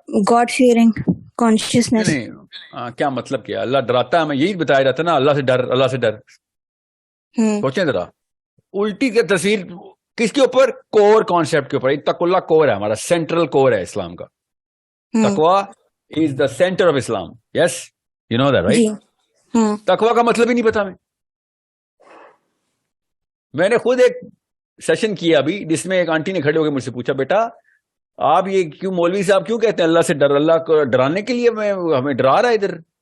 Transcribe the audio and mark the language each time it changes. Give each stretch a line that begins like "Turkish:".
English: God fearing conscience.
Urdu: نہیں کیا مطلب کیا؟ اللہ ڈراتا ہے، ہمیں یہی بتایا جاتا ہے نا، اللہ سے ڈر، اللہ سے ڈر. سوچیں ذرا، الٹی کی تصویر کس کے اوپر؟ کور کانسیپٹ کے اوپر. اتق اللہ کور ہے ہمارا، سینٹرل کور ہے اسلام کا.
English: تقوی is the centre of Islam. Yes you know that
Urdu: جی.
English: Right.
Urdu: تقوی کا مطلب ہی نہیں پتا میں نے خود ایک سیشن کیا ابھی جس میں ایک آنٹی نے کھڑے ہو کے مجھ سے پوچھا، بیٹا آپ یہ کیوں مولوی صاحب کیوں کہتے ہیں اللہ سے ڈر؟ اللہ کو ڈرانے کے لیے ہمیں ڈرا رہا ہے ادھر.